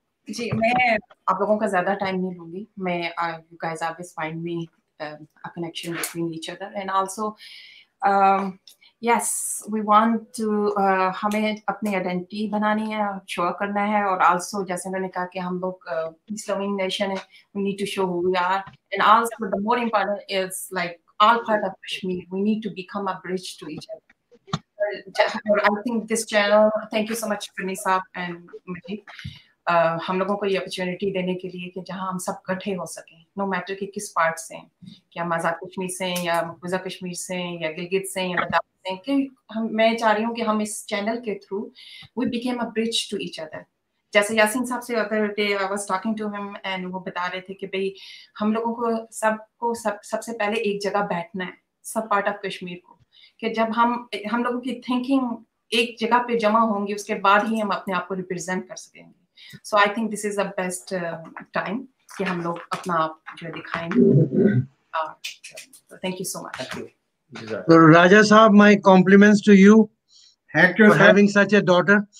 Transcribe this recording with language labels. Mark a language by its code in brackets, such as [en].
[ur] جی میں آپ لوگوں کا زیادہ ٹائم نہیں لوں گی. [en] میں you guys always find me a connection between each other, and also yes, we want to [ur] ہمیں اپنی آئیڈینٹی بنانی ہے, شو کرنا ہے, اور [en] also [ur] جیسے میں نے کہا کہ ہم لوگ [en] peace loving nation ہے, we need to show who we are, and also the more important is like all part of Kashmir, we need to become a bridge to each other. I think this channel, thank you so much Pranisa and Majid, [ur] ہم لوگوں کو یہ opportunity دینے کے لیے کہ جہاں ہم سب اکٹھے ہو سکیں, نو میٹر کہ کس پارٹ سے ہیں, کہ ہم آزاد کشمیر سے ہیں یا مقبوضہ کشمیر سے ہیں یا گلگت سے ہیں یا لداخ سے ہیں, کہ میں چاہ رہی ہوں کہ ہم اس چینل کے through [en] We became a bridge to each other. [ur] جیسے یاسین صاحب سے [en] other day I was talking to ہم and [ur] وہ بتا رہے تھے کہ بھائی ہم لوگوں کو سب سے پہلے ایک جگہ بیٹھنا ہے, سب پارٹ آف کشمیر کو, کہ جب ہم لوگوں کی تھنکنگ ایک جگہ پہ جمع ہوں گی اس کے بعد ہی ہم اپنے آپ کو ریپرزینٹ کر سکیں گے. [en] So I think this is the best time [ur] کہ ہم لوگ اپنا آپ جو دکھائیں گے. [en] Thank you so much. So Raja Saab, my compliments to you for having such a daughter.